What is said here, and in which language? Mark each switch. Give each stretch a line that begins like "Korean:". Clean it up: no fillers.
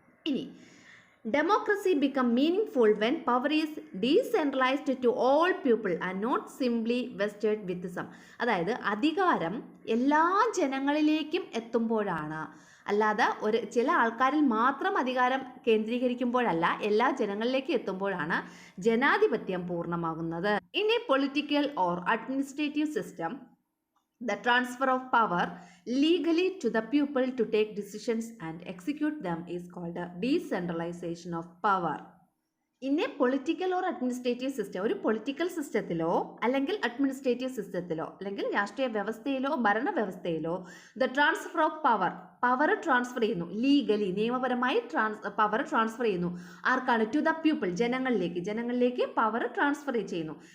English: ഇനി democracy become meaningful when power is decentralised to all people and not simply vested with some.
Malayalam: അതായത് അധികാരം എല്ലാ ജനങ്ങളിലേക്കും എത്തുമ്പോഴാണ്, അല്ലാതെ ചില ആൾക്കാരിൽ മാത്രം അധികാരം കേന്ദ്രീകരിക്കുമ്പോഴല്ല, എല്ലാ ജനങ്ങളിലേക്ക് എത്തുമ്പോഴാണ് ജനാധിപത്യം പൂർണ്ണമാകുന്നത്.
English: In a political or administrative system, the transfer of power legally to the people to take decisions and execute them is called a decentralization of power. In a political or administrative system,
Malayalam: ഒരു political സിസ്റ്റത്തിലോ അല്ലെങ്കിൽ administrative സിസ്റ്റത്തിലോ അല്ലെങ്കിൽ രാഷ്ട്രീയ വ്യവസ്ഥയിലോ ഭരണവ്യവസ്ഥയിലോ
English: the transfer of power
Malayalam: transfer ചെയ്യുന്നു. Legally, നിയമപരമായി power transfer ചെയ്യുന്നു. ആർക്കാണ്?
English: to the people,
Malayalam: ജനങ്ങളിലേക്ക് power transfer ചെയ്യുന്നു.